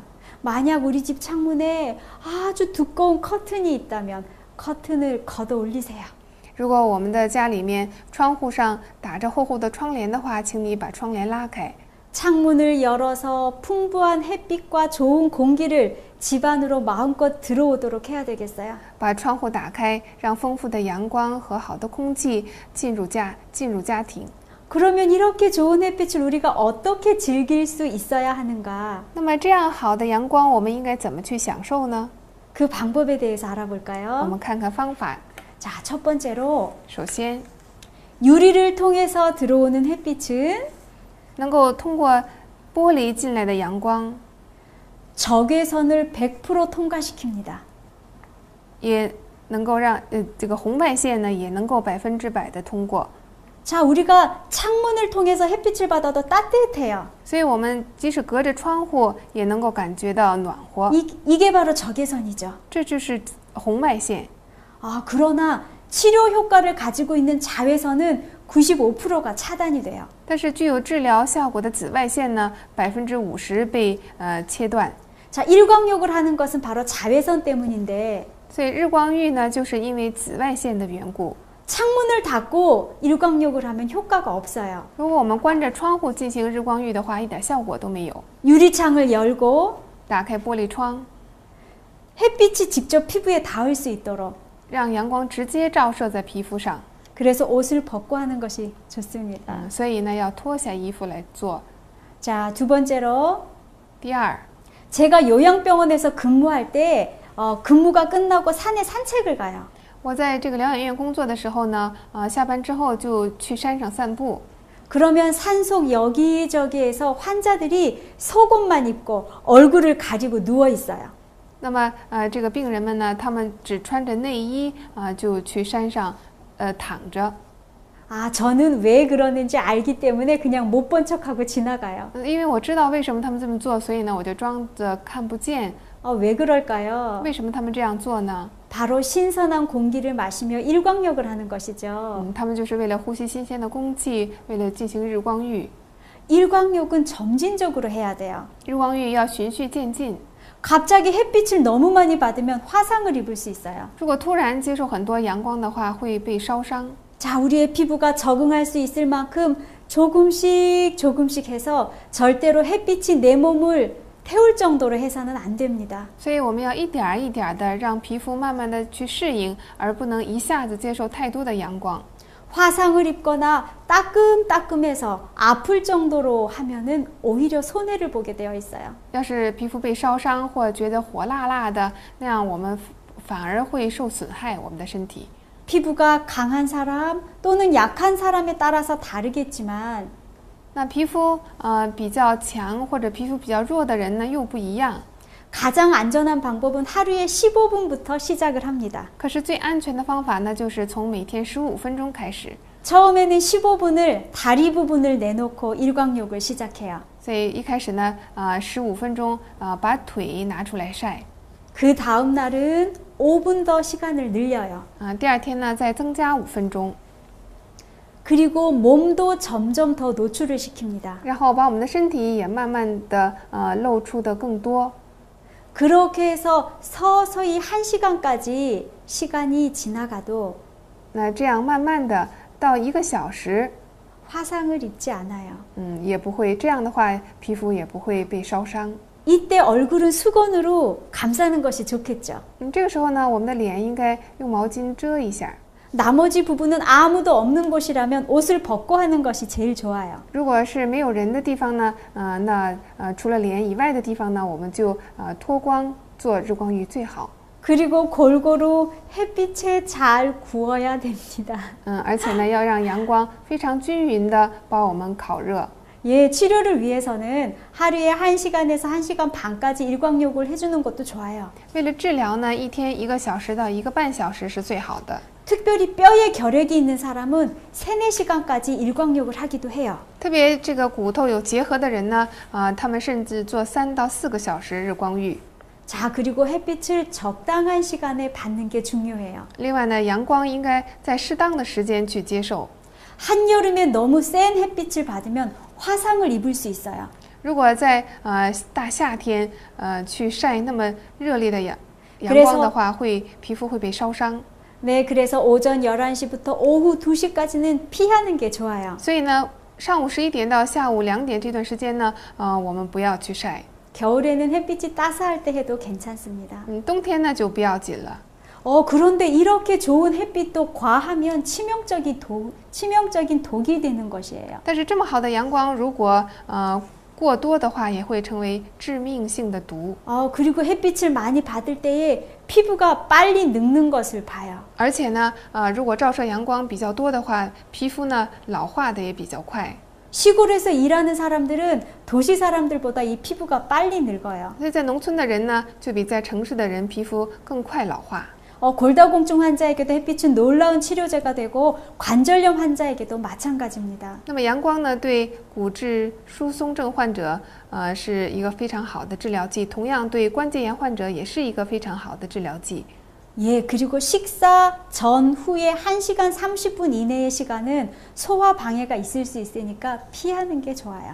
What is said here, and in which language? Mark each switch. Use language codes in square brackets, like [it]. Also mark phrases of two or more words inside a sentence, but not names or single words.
[ko] 만약 우리 집 창문에 아주 두꺼운 커튼이 있다면 커튼을 걷어 올리세요. [zh] 如果我们的家里面窗户上打着厚厚的窗帘的话，请你把窗帘拉开。 [ko] 창문을 열어서 풍부한 햇빛과 좋은 공기를 집 안으로 마음껏 들어오도록 해야 되겠어요. [zh] 把窗户打开，让丰富的阳光和好的空气进入家庭。 [ko] 그러면 이렇게 좋은 햇빛을 우리가 어떻게 즐길 수 있어야 하는가? [zh] 那么这样好的阳光，我们应该怎么去享受呢？ [ko] 그 방법에 대해서 [zh] 我 [ko] 알아볼까요? [zh] 们看看方法。 [ko] 자, 첫 번째로 [zh] 首先， [ko] 유리를 통해서 들어오는 햇빛은 [zh] 能够通过玻璃进来的阳光， [ko] 적외선을 100% 통과시킵니다. [zh] 也能够让这个红外线呢，也能够100%的通过。 [ko] 자, 우리가 창문을 통해서 햇빛을 받아도 따뜻해요. [zh] 所以我们即使隔着窗户，也能够感觉到暖和。 [ko] 이게 바로 적외선이죠. [zh] 这就是红外线。 [ko] 아, 그러나 치료 효과를 가지고 있는 자외선은 95%가 차단이 돼요. [zh] 但是具有治疗效果的紫外线呢，50%被切断。 [ko] 자, 일광욕을 하는 것은 바로 자외선 때문인데 [zh] 所以日光浴呢，就是因为紫外线的缘故。 [ko] 창문을 닫고 일광욕을 하면 효과가 없어요. [zh] 如果我们关着窗户进行日光浴的话，一点效果都没有。 [ko] 유리창을 열고 [zh] 打开玻璃窗， [ko] 햇빛이 직접 피부에 닿을 수 있도록 [zh] 让阳光直接照射在皮肤上。 [ko] 그래서 옷을 벗고 하는 것이 좋습니다. [zh] 所以呢，要脱下衣服来做。 [ko] 자, 두 번째로 [zh] 第二， [ko] 제가 요양병원에서 근무할 때 근무가 끝나고 산에 산책을 가요. [zh] 我在这个疗养院工作的时候呢，下班之后就去山上散步。 [ko] 그러면 산속 여기저기에서 환자들이 속옷만 입고 얼굴을 가리고 누워 있어요. [zh] 那么这个病人们呢，他们只穿着内衣就去山上躺着。 [ko] 아, 저는 왜 그러는지 알기 때문에 그냥 못 본 척하고 지나가요. [zh] 因为我知道为什么他们这么做，所以呢，我就装着看不见。 [ko] 왜 그럴까요? [zh] 为什么他们这样做呢？ [ko] 바로 신선한 공기를 마시며 일광욕을 하는 것이죠. [zh] 他们就是为了呼吸新鲜的空气，为了进行日光浴。 [ko] 일광욕은 점진적으로 해야 돼요. [zh] 日光浴要循序渐进。 [ko] 갑자기 햇빛을 너무 많이 받으면 화상을 입을 수 있어요. [zh] 如果突然接受很多阳光的话，会被烧伤。 [ko] 자, 우리의 피부가 적응할 수 있을 만큼 조금씩 해서 절대로 햇빛이 내 몸을 태울 정도로 해서는 안 됩니다. [zh] 所以我们要一点一点的让皮肤慢慢的去适应，而不能一下子接受太多的阳光。 [ko] 화상을 입거나 따끔따끔해서 아플 정도로 하면은 오히려 손해를 보게 되어 있어요. [zh] 要是皮肤被烧伤或觉得火辣辣的，那样我们反而会受损害我们的身体。 [ko] 피부가 강한 사람 또는 약한 사람에 따라서 다르겠지만 [zh] 那皮肤比较强或者皮肤比较弱的人呢又不一样。 [ko] 가장 안전한 방법은 하루에 15분부터 시작을 합니다. [zh] 可是最安全的方法呢，就是从每天15分钟开始。 [ko] 처음에는 15분을 다리 부분을 내놓고 일광욕을 시작해요. [zh] 所以一开始呢，15分钟把腿拿出来晒。 [ko] 그 다음 날은 5분 더 시간을 늘려요. [zh] 第二天呢再增加5分钟， [ko] 그리고 몸도 점점 더 노출을 시킵니다. [zh] 然后把我们的身体也慢慢的露出的更多。 [ko] 그렇게 해서 서서히 1시간까지 시간이 지나가도 [zh] 那这样慢慢的到1个小时， [ko] 화상을 입지 않아요. [zh] 也不会这样的话，皮肤也不会被烧伤。 [ko] 이때 얼굴은 수건으로 감싸는 것이 좋겠죠. [zh] 这个时候呢，我们的脸应该用毛巾遮一下。 [ko] 나머지 부분은 아무도 없는 곳이라면 옷을 벗고 하는 것이 제일 좋아요. [zh] 如果是没有人的地方呢，那除了脸以外的地方呢，我们就脱光做日光浴最好。 [ko] 그리고 골고루 햇빛에 잘 구워야 됩니다. [zh] 而且呢，要让阳光非常均匀的把我们烤热。 [ko] 예, 치료를 위해서는 하루에 1시간에서 1시간 반까지 일광욕을 해주는 것도 좋아요. [zh] 为了治疗呢，一天1个小时到1个半小时是最好的。 [ko] 특별히 뼈에 결핵이 있는 사람은 3-4시간까지 일광욕을 하기도 해요. [zh] 特别这个骨头有结核的人呢，他们甚至做3到4个小时日光浴。 [ko] 자, 그리고 햇빛을 적당한 시간에 받는 게 중요해요. [zh] 另外呢，阳光应该在适当的时间去接受。 [ko] 한여름에 너무 센 햇빛을 받으면 화상을 입을 수 있어요. [zh] 如果在大夏天去晒那么热烈的阳光的话，皮肤会被烧伤。 [ko] 네, 그래서 오전 11시부터 오후 2시까지는 피하는 게 좋아요. [zh] 所以呢，上午11点到下午2点这段时间呢，我们不要去晒。 [ko] 겨울에는 햇빛이 따스할 때 해도 괜찮습니다. [zh] 冬天呢就不要紧了。 [ko] 그런데 이렇게 좋은 햇빛도 과하면 치명적인 독이 되는 것이에요. [zh] 但是这么好的阳光，如果过多的话，也会成为致命性的毒。 [ko] 그리고 햇빛을 많이 받을 때에 피부가 빨리 늙는 것을 봐요. [zh] 而且呢，如果照射阳光比较多的话，皮肤呢老化的也比较快。 [ko] 시골에서 일하는 사람들은 도시 사람들보다 이 피부가 빨리 늙어요. [zh] 所以在农村的人呢，就比在城市的人皮肤更快老化。 [ko] 골다공증 환자에게도 햇빛은 놀라운 치료제가 되고 관절염 환자에게도 마찬가지입니다. [zh] 那么阳光呢，对骨质疏松症患者，是一个非常好的治疗剂。同样，对关节炎患者也是一个非常好的治疗剂。 [ko] 예, 그리고 식사 전 후에 1시간 30분 이내의 시간은 소화 방해가 있을 수 있으니까 피하는 게 좋아요.